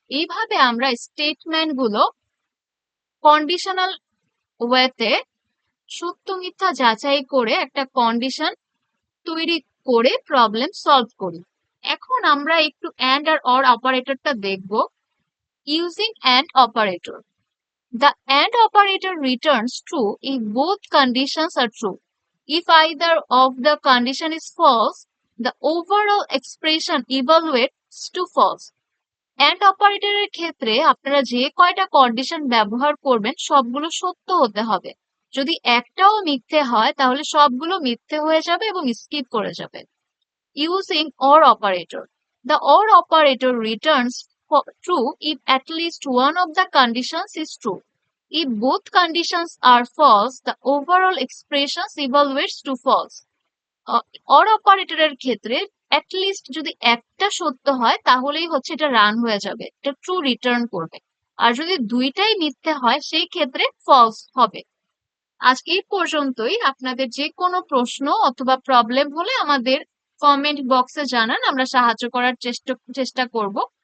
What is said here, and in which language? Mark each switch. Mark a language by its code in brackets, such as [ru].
[bn] এইভাবে আমরা স্টেটমেন্ট গুলো কন্ডিশনাল ওয়েতে সত্য মিথ্যা যাচাই করে একটা কন্ডিশন তৈরি করে প্রবলেম সলভ করি। এখন আমরা একটু অ্যান্ড আর অর অপারেটরটা দেখব। [en] Using AND operator, the AND operator returns true if both conditions are true. If either of the condition is false, the overall expression evaluates to false. [bn] AND operator এর ক্ষেত্রে আপনারা যে কয়টা condition ব্যবহার করবেন সবগুলো সত্য হতে হবে। যদি একটাও মিথ্যে হয় তাহলে সবগুলো মিথ্যে হয়ে যাবে এবং স্কিপ করে যাবে। [en] Using OR operator, the OR operator returns true if at least one of the conditions is true. If both conditions are false, the overall expression evaluates to false. [bn] OR অপারেটরের ক্ষেত্রে at least যদি একটা সত্য হয় তাহলেই হচ্ছে এটা run হয়ে যাবে, এটা ট্রু রিটার্ন করবে। আর যদি দুইটাই মিথ্যে হয় সেই ক্ষেত্রে ফলস হবে। আজ এই পর্যন্তই। আপনাদের যে কোনো প্রশ্ন অথবা প্রবলেম হলে আমাদের কমেন্ট বক্সে জানান, আমরা সাহায্য করার চেষ্টা করব।